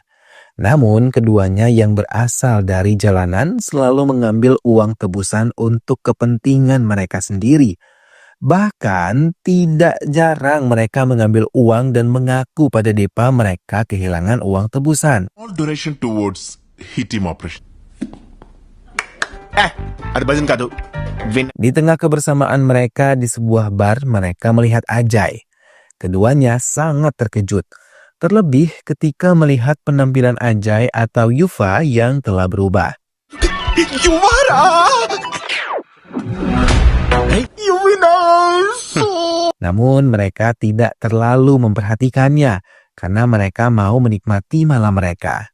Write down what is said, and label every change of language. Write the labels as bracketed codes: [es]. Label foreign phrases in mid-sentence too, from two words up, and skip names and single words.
[id] Namun keduanya yang berasal dari jalanan selalu mengambil uang tebusan untuk kepentingan mereka sendiri. Bahkan tidak jarang mereka mengambil uang dan mengaku pada Depa mereka kehilangan uang tebusan. [en] All donation towards hit team operation. [te] అది భజన్ కాదు. [id] Di tengah kebersamaan mereka di sebuah bar, mereka melihat Ajay. Keduanya sangat terkejut. Terlebih ketika melihat penampilan Ajay atau Yuva yang telah berubah. Namun mereka tidak terlalu memperhatikannya karena mereka mau menikmati malam mereka.